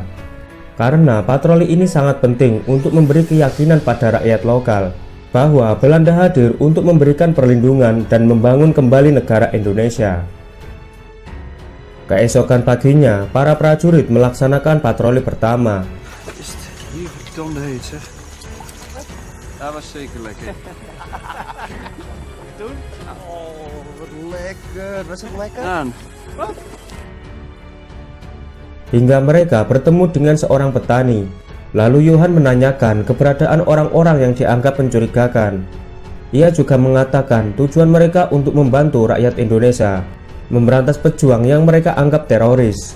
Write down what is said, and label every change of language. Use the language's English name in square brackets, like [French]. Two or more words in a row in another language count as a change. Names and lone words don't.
[Indonesian] Karena patroli ini sangat penting untuk memberi keyakinan pada rakyat lokal bahwa Belanda hadir untuk memberikan perlindungan dan membangun kembali negara Indonesia. Keesokan paginya, para prajurit melaksanakan patroli pertama. [Dutch] Dat was zeker lekker. Oh, wat lekker. Was het lekker? Aan. [Indonesian] Hingga mereka bertemu dengan seorang petani. Lalu Johan menanyakan keberadaan orang-orang yang dianggap mencurigakan. Ia juga mengatakan tujuan mereka untuk membantu rakyat Indonesia memberantas pejuang yang mereka anggap teroris.